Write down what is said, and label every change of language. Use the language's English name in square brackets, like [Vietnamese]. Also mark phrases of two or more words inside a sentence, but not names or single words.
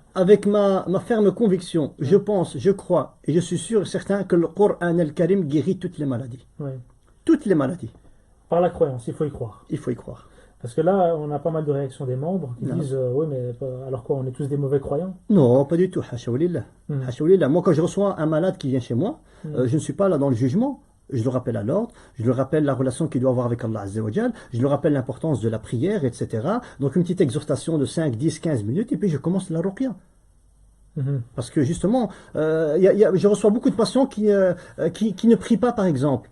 [French] avec ma ferme conviction, je pense, je crois, et je suis sûr et certain que le Coran al-Karim guérit toutes les maladies. Ouais. Toutes les maladies. Par la croyance, il faut y croire. Il faut y croire. Parce que là, on a pas mal de réactions des membres qui Non. disent oui, mais alors quoi, on est tous des mauvais croyants? Non, pas du tout. [Arabic] حاشا ولله. Mm. حاشا ولله. [French] Moi, quand je reçois un malade qui vient chez moi, Mm. je ne suis pas là dans le jugement. Je le rappelle à l'ordre, je le rappelle la relation qu'il doit avoir avec Allah [Arabic] عز وجل, [French] je le rappelle l'importance de la prière, etc. Donc une petite exhortation de 5, 10, 15 minutes, et puis je commence la ruqya. Mhm. Parce que justement, je reçois beaucoup de patients qui ne prient pas, par exemple.